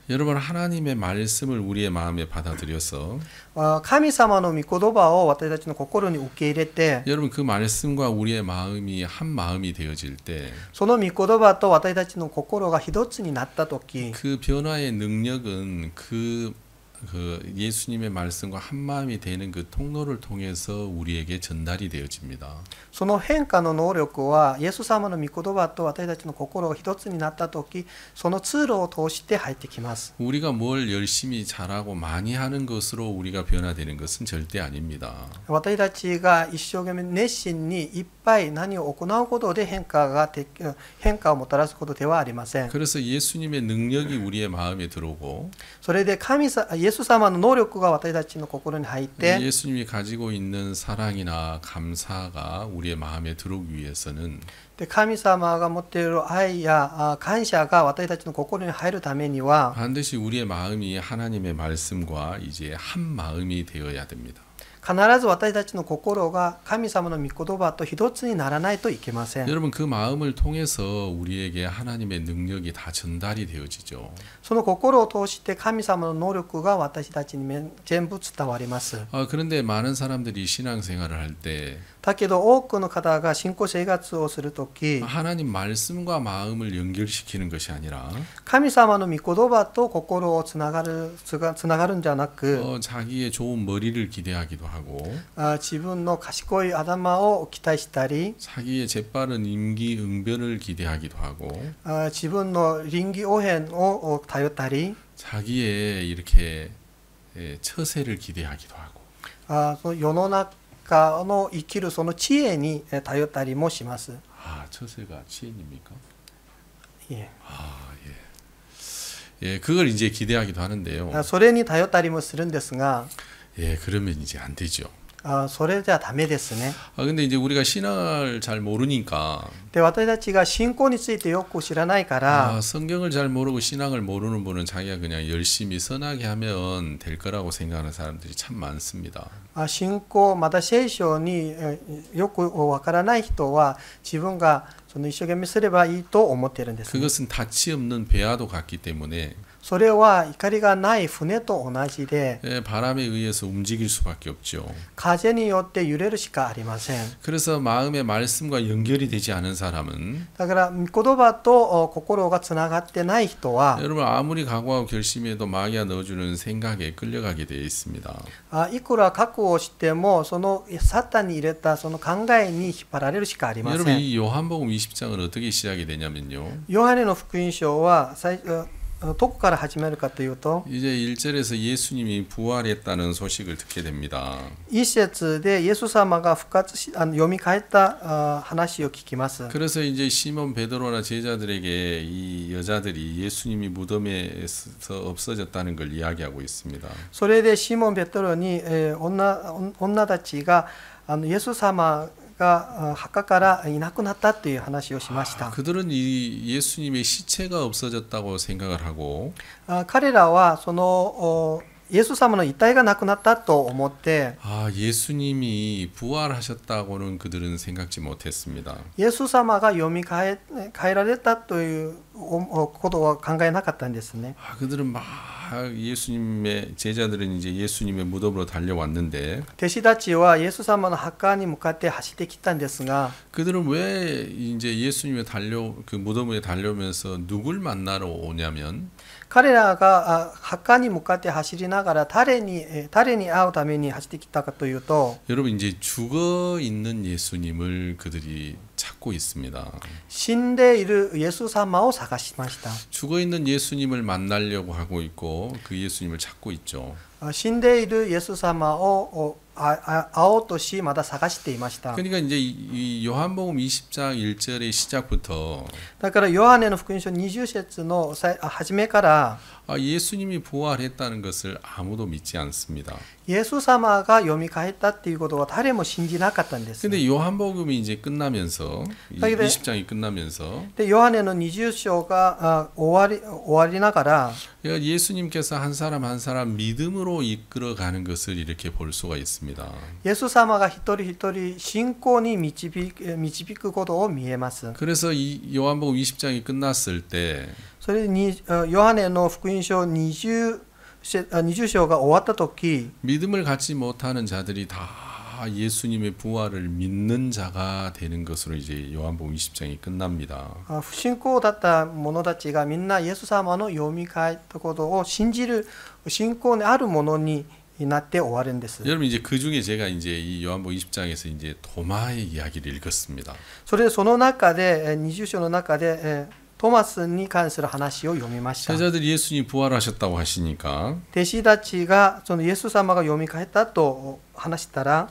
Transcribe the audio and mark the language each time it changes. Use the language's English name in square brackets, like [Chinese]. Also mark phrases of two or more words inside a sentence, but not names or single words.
[Korean] 여러분 하나님의 말씀을 우리의 마음에 받아들여서 [Japanese] 神様の御言葉を私たちの心に受け入れて [Korean] 여러분 그 말씀과 우리의 마음이 한 마음이 되어질 때 [Japanese] その御言葉と私たちの心が一つになったとき [Korean] 그 변화의 능력은 그 예수님의 말씀과 한 마음이 되는 그 통로를 통해서 우리에게 전달이 되어집니다. [Japanese] その変化の能力はイエス様の御言葉と私たちの心が一つになったときその通路を通して入ってきます。 [Korean] 우리가 뭘 열심히 잘하고 많이 하는 것으로 우리가 변화되는 것은 절대 아닙니다. [Japanese] 私たちが一生懸命熱心にいっぱい何を行うことで変化をもたらすことではありません。 [Korean] 그래서 예수님의 능력이 우리의 마음에 들어오고 [Japanese] それでイエス様の能力が私たちの心に入って [Korean] 예수님이 가지고 있는 사랑이나 감사가 우리의 마음에 들어오기 위해서는 [Japanese] で神様が持っている愛や感謝が私たちの心に入るためには [Korean] 반드시 우리의 마음이 하나님의 말씀과 이제 한 마음이 되어야 됩니다. [Japanese] 必ず私たちの心が神様の御言葉と一つにならないといけません。 [Korean] 여러분 그 마음을 통해서 우리에게 하나님의 능력이 다 전달이 되어지죠. [Japanese] その心を通して神様の能力が私たちに全部伝わります。 [Korean] 그런데 많은 사람들이 신앙생활을 할 때 [Japanese] だけど多くの方が信仰生活をするとき [Korean] 하나님 말씀과 마음을 연결시키는 것이 아니라 [Japanese] 神様の御言葉と心をつながるんじゃなく [Korean] 자기의 좋은 머리를 기대하기도 하고 [Japanese] 自分の賢い頭を期待したり [Korean] 자기의 재빠른 임기응변을 기대하기도 하고 [Japanese] 自分の臨機応変を頼ったり [Korean] 자기의 이렇게 처세를 기대하기도 하고 [Japanese] 世の中の生きるその知恵に頼ったりもします。 [Korean] 처세가 지혜입니까? 예. 예, 그걸 이제 기대하기도 하는데요. [Japanese] それに頼ったりもするんですが [Korean] 예, 그러면 이제 안 되죠. [Japanese] それじゃダメですね。 [Korean] 근데 이제 우리가 신앙을 잘 모르니까 [Japanese] で私たちが信仰についてよく知らないから [Korean] 성경을 잘 모르고 신앙을 모르는 분은 자기가 그냥 열심히 선하게 하면 될 거라고 생각하는 사람들이 참 많습니다. [Japanese] 信仰また聖書によくわからない人は自分がその一生懸命すればいいと思っているんです、ね。 [Korean] 그것은 닻이 없는 배와도 같기 때문에 [Japanese] それは光がない船と同じで [Korean] 바람에 의해서 움직일 수밖에 없죠. [Japanese] 風によって揺れるしかありません。 [Korean] 그래서 마음의 말씀과 연결이 되지 않은 사람은 [Japanese] だから御言葉と心がつながってない人は [Korean] 여러분 아무리 각오하고 결심해도 마귀가 넣어주는 생각에 끌려가게 되어 있습니다. [Japanese] いくら覚悟をしてもそのサタンに入れたその考えに引っ張られるしかありま [Korean] 여러분 [Japanese] せん。 [Korean] 이 요한복음 20장은 어떻게 시작이 되냐면요. [Japanese] ヨハネの福音書はどこから始めるかというと [Korean] 이제 1절에서 예수님이 부활했다는 소식을 듣게 됩니다. [Japanese] 一節でイエス様が復活し蘇った話を聞きます。 [Korean] 그래서 이제 시몬 베드로나 제자들에게 이 여자들이 예수님이 무덤에서 없어졌다는 걸 이야기하고 있습니다. [Japanese] それでシモン・ペトロに女たちがイエス様が墓からいなくなったという話をしました。 [Korean] 그들은 이 예수님의 시체가 없어졌다고 생각을 하고 [Japanese] 彼らはそのイエス様の遺体がなくなったと思って [Korean] 예수님이 부활하셨다고는 그들은 생각지 못했습니다. [Japanese] イエス様が蘇られたということは考えなかったんですね。 [Korean] 그들은 막 예수님의 제자들은 이제 예수님의 무덤으로 달려왔는데 [Japanese] 弟子たちはイエス様の墓に向かって走ってきたんですが [Korean] 그들은 왜 이제 예수님의 그 무덤에 달려오면서 누굴 만나러 오냐면 [Japanese] 彼らが墓に向かって走りながら誰に会うために走ってきたかというと [Korean] 여러분 이제 죽어 있는 예수님을 그들이 찾고 있습니다. [Japanese] 死んでいるイエス様を探しました。 [Korean] 죽어 있는 예수님을 만나려고 하고 있고 그 예수님을 찾고 있죠. [Japanese] 死んでいるイエス様を会おうとしまだ探していました。 [Korean] 그러니까 이제 이 요한복음 20장 1절의 시작부터 [Japanese] だからヨハネの福音書20節の初めから [Korean] 예수님이 부활했다는 것을 아무도 믿지 않습니다. [Japanese] イエス様が蘇ったっていうことは誰も信じなかったんです。 [Korean] 근데 요한복음이 이제 끝나면서 20장이 끝나면서 [Japanese] でヨハネの20章が終わりながら [Korean] 예수님께서 한 사람 한 사람 믿음으로 이끌어가는 것을 이렇게 볼 수가 있습니다. [Japanese] イエス様が一人一人信仰に導くことを見えます。 [Korean] 그래서 이 요한복음 20장이 끝났을 때 [Japanese] それにヨハネの福音書20章が終わった時 [Korean] 믿음을 갖지 못하는 자들이 다 예수님의 부활을 믿는 자가 되는 것으로 이제 요한복음 20장이 끝납니다. [Japanese] 不信仰だった者たちがみんなイエス様の蘇ったことを信じる信仰にあるものになって終わるんです。 [Korean] 여러분 이제 그 중에 제가 이제 이 요한복음 20장에서 이제 도마의 이야기를 읽었습니다. [Japanese] その中で20章の中でトマスに関する話を読みました。 [Korean] 제자들이 예수님 부활하셨다고 하시니까 [Japanese] 弟子たちがそのイエス様が蘇ったと話したら